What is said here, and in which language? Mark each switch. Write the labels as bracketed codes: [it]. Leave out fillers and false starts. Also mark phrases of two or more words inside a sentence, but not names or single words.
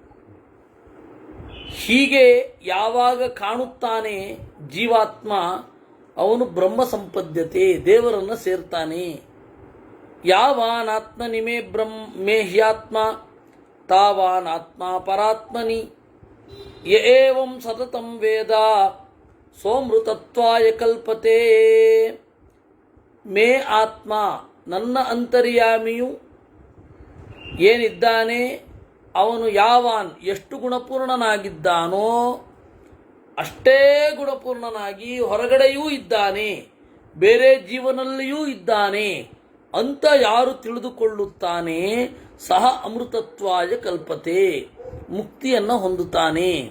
[kn] ಹೀಗೆ ಯಾವಾಗ ಕಾಣುತ್ತಾನೆ ಜೀವಾತ್ಮ, ಅವನು [sa] ಬ್ರಹ್ಮ ಸಂಪದ್ಯತೆ, [kn] ದೇವರನ್ನು ಸೇರ್ತಾನೆ. [sa] ಯಾವಾನಾತ್ಮನಿಮೇ ಮೇ ಹ್ಯಾತ್ಮ ತಾವಾನಾತ್ಮ ಪರಾತ್ಮನಿ ಯ ಏವಂ ಸತತಂ ವೇದ ಸೋಮೃತತ್ವಾಯ ಕಲ್ಪತೆ. ಮೇ ಆತ್ಮ, [kn] ನನ್ನ ಅಂತರ್ಯಾಮಿಯು ಏನಿದ್ದಾನೆ ಅವನು ಯಾವಾನ್ ಎಷ್ಟು ಗುಣಪೂರ್ಣನಾಗಿದ್ದಾನೋ ಅಷ್ಟೇ ಗುಣಪೂರ್ಣನಾಗಿ ಹೊರಗಡೆಯೂ ಇದ್ದಾನೆ, ಬೇರೆ ಜೀವನಲ್ಲಿಯೂ ಇದ್ದಾನೆ ಅಂತ ಯಾರು ತಿಳಿದುಕೊಳ್ಳುತ್ತಾನೆ [sa] ಸಹ ಅಮೃತತ್ವಾಯ ಕಲ್ಪತೆ, [kn] ಮುಕ್ತಿಯನ್ನು ಹೊಂದುತ್ತಾನೆ.